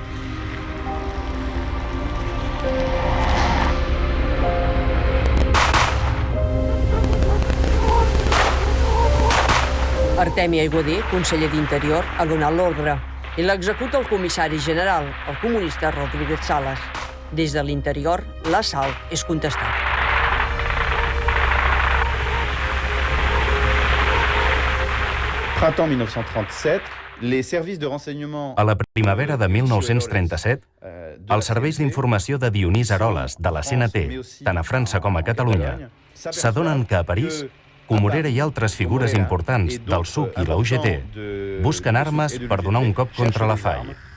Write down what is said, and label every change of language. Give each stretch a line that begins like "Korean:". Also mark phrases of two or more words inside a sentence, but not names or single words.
Catalan: Artemi Aiguader, conseller d'Interior, ha donat l'ordre i l'executa el comissari general, el comunista Rodríguez Salas. Des de l'Interior, l'assalt és contestat.
French: Printemps 1937, les services de renseignement...
Catalan: A la primavera de 1937, els serveis d'informació de Dionís Aroles, de la CNT, tant a França com a Catalunya, s'adonen que a París, Comorera i altres figures importants del SUC i la UGT busquen armes per donar un cop contra la FAI.